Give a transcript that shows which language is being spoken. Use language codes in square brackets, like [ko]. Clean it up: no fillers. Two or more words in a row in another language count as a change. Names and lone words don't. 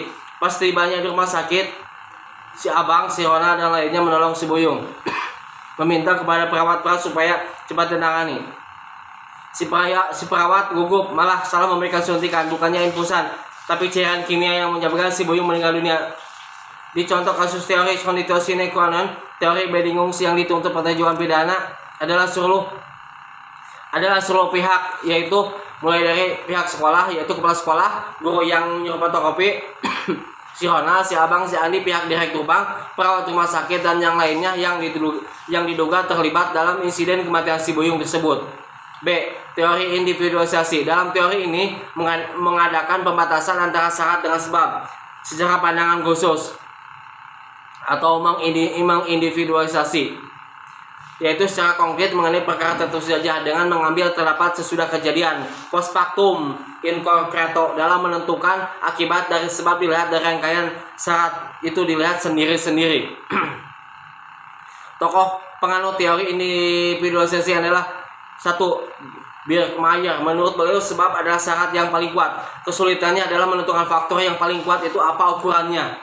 [id] Pas tibanya di rumah sakit, si Abang, si Ronald dan lainnya menolong si Buyung, meminta kepada perawat supaya cepat ditangani. Si perawat gugup, malah salah memberikan suntikan, bukannya infusan, tapi cairan kimia yang menyebabkan si Buyung meninggal dunia. Di contoh kasus teori [la] conditio sine qua non, [id] teori bedingung yang dituntut pertanjuan pidana adalah seluruh pihak, yaitu mulai dari pihak sekolah, yaitu kepala sekolah, guru yang nyuruh fotokopi, si Ronald, si Abang, si Andi, pihak direktur bank, perawat rumah sakit, dan yang lainnya yang diduga terlibat dalam insiden kematian si Buyung tersebut. B. Teori individualisasi. Dalam teori ini mengadakan pembatasan antara syarat dengan sebab secara pandangan khusus atau mengindividualisasi, yaitu secara konkret mengenai perkara tertentu saja dengan mengambil terdapat sesudah kejadian [la] post factum in concreto [id] dalam menentukan akibat dari sebab dilihat dari rangkaian syarat itu dilihat sendiri-sendiri. Tokoh penganut teori individualisasi adalah 1. Birkmayer. Menurut beliau sebab adalah syarat yang paling kuat. Kesulitannya adalah menentukan faktor yang paling kuat itu apa ukurannya.